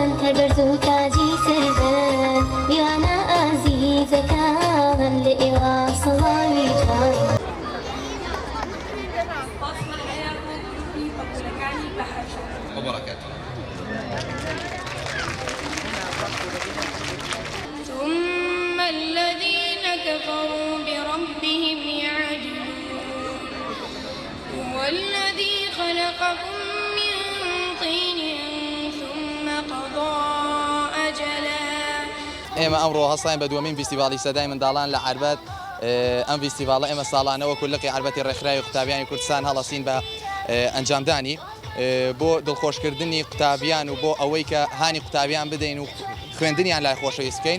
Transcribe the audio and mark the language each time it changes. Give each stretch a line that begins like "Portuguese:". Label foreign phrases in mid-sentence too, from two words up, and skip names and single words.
Central Kurdish: برزو تاجی سردن میوانە ئازیزەکان لە ئێوە سەڵاوی جوان
Arabic: ثم الذين كفروا بربهم يعدلون هو الذي خلقكم من طين ثم قضى أجلا
Central Kurdish: ئێمە ئەمڕۆ هەستاین بە دووەمین فیستیڤاڵی سەدای منداڵان لە عەربەت ئەم فیستیڤاڵە ئێمە ساڵانەوە کولقی عەربەتی ڕێکخراوی قوتابیانی کوردستان هەڵەسین بە ئەنجامدانی بۆ دڵخۆشکردنی قوتابیان و بۆ ئەوەی کە هانی قوتابیان بدەین و خوێندنیان لای خۆشەویست بکەین.